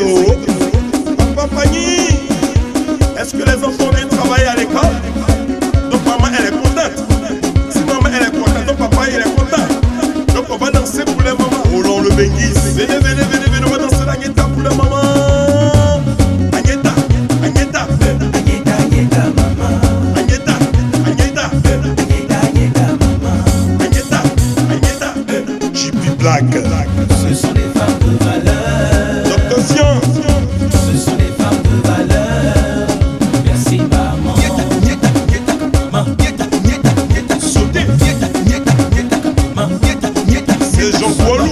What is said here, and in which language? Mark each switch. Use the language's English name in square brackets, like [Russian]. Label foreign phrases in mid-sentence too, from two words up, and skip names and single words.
[French] Papa Pani, est-ce que les enfants viennent travailler à l'école? Donc maman elle est contente. Si maman elle est contente, donc papa il est content. Donc on va danser pour les mamans. Roland Le Benguis, Venez, venez, venez, venez, on va danser l'Agneta pour les mamans. Agneta, Agneta, Agneta, Agneta, maman. Agneta, Agneta, Agneta, Agneta, maman. Agneta, Agneta. JP Black, Ce sont des femmes de valeur. Dr. Sian, Ce sont des femmes de valeur. Merci maman. c'est Jean Poilou,